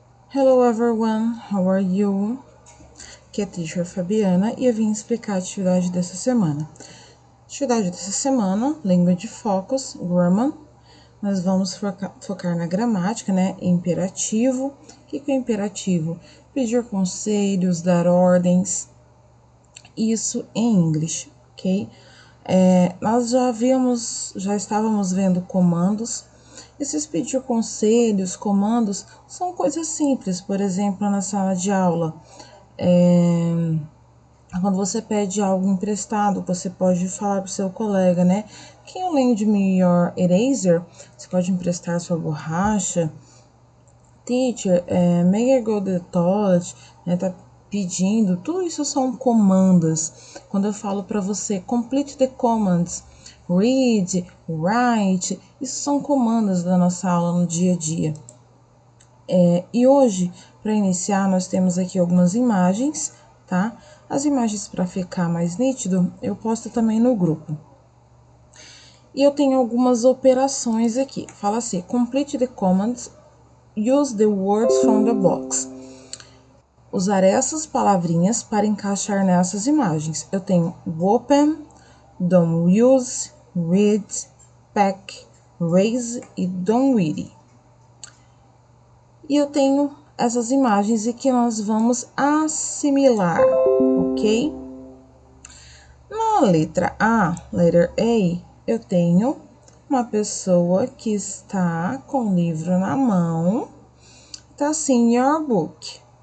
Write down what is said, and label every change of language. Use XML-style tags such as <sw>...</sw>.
<en>Hello everyone, how are you?</en> <pt>Aqui é a Teacher Fabiana e eu vim explicar a atividade dessa semana. Atividade dessa semana, Language Focus, Grammar. Nós vamos focar na gramática, né? Imperativo. O que é imperativo? Pedir conselhos, dar ordens. Isso em inglês, ok? Nós já estávamos vendo comandos. Esses pedir conselhos, comandos, são coisas simples. Por exemplo, na sala de aula, quando você pede algo emprestado, você pode falar para o seu colega, né?</pt> <en>Can you lend me your eraser?</en> <pt>Você pode emprestar sua borracha.</pt> <en>Teacher, may I go to the toilet?</en> <pt>Tá pedindo. Tudo isso são comandas. Quando eu falo para você,</pt> <en>complete the commands. Read, write,</en> <pt>isso são comandas da nossa aula no dia a dia. E hoje, para iniciar, nós temos aqui algumas imagens, tá? As imagens, para ficar mais nítido, eu posto também no grupo. E eu tenho algumas operações aqui. Fala assim,</pt> <en>complete the commands, use the words from the box.</en> <pt>Usar essas palavrinhas para encaixar nessas imagens. Eu tenho open, don't use, read, pack, raise e don't read. E eu tenho essas imagens e que nós vamos assimilar, ok? Na letra A,</pt> <en>letter A,</en> <pt>eu tenho uma pessoa que está com o livro na mão, tá assim, your book.</pt>